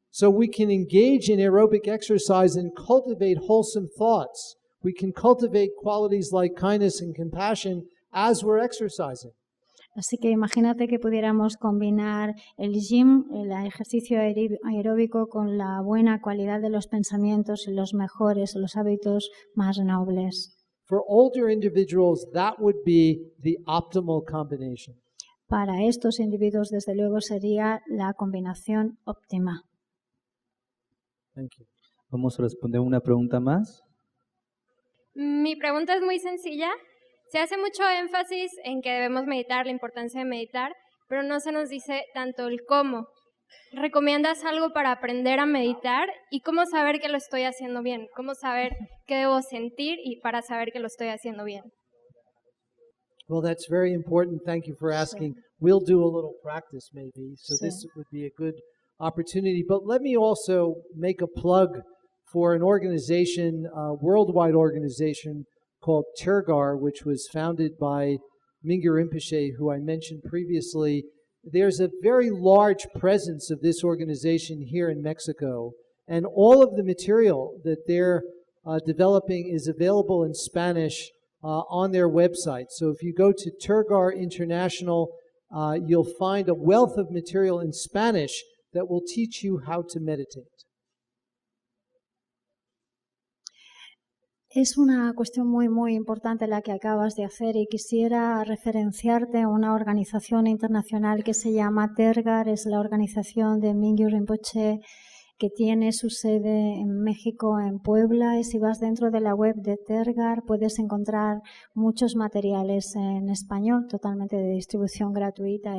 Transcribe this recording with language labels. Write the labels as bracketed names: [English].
[English] So we can engage in aerobic exercise and cultivate wholesome thoughts. We can cultivate qualities like kindness and compassion as we're exercising. [Spanish] Así que imagínate que pudiéramos combinar el gym, el ejercicio aeróbico, con la buena cualidad de los pensamientos y los mejores, los hábitos más nobles. [English] For older individuals, that would be the optimal combination. [Spanish] Para estos individuos, desde luego, sería la combinación óptima. [English] Thank you. [Spanish] Vamos a responder una pregunta más. Mi pregunta es muy sencilla. Se hace mucho énfasis en que debemos meditar, la importancia de meditar, pero no se nos dice tanto el cómo. ¿Recomiendas algo para aprender a meditar y cómo saber que lo estoy haciendo bien? ¿Cómo saber qué debo sentir y para saber que lo estoy haciendo bien? [English] Well, that's very important. Thank you for asking. We'll do a little practice maybe, so this would be a good opportunity. But let me also make a plug for an organization, a worldwide organization called Tergar, which was founded by Mingyur Rinpoche, who I mentioned previously. There's a very large presence of this organization here in Mexico, and all of the material that they're developing is available in Spanish on their website. So if you go to Tergar International, you'll find a wealth of material in Spanish that will teach you how to meditate. [Spanish] Es una cuestión muy importante la que acabas de hacer y quisiera referenciarte a una organización internacional que se llama Tergar, es la organización de Mingyur Rinpoche que tiene su sede en México, en Puebla, y si vas dentro de la web de Tergar puedes encontrar muchos materiales en español totalmente de distribución gratuita.